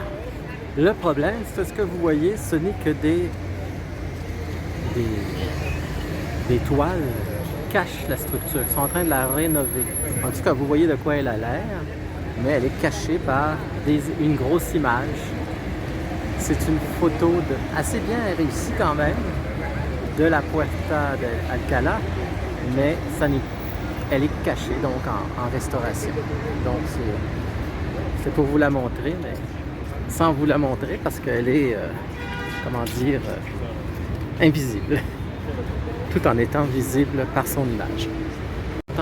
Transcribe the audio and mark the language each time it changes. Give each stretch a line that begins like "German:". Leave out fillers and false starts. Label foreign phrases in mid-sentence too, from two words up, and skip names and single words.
French: Le problème, c'est ce que vous voyez, ce n'est que des toiles qui cachent la structure. Ils sont en train de la rénover. En tout cas, vous voyez de quoi elle a l'air, mais elle est cachée par une grosse image. C'est une photo assez bien réussie quand même de la Puerta del Alcalá, mais elle est cachée donc en restauration. Donc c'est pour vous la montrer, mais sans vous la montrer parce qu'elle est, comment dire, invisible, tout en étant visible par son image.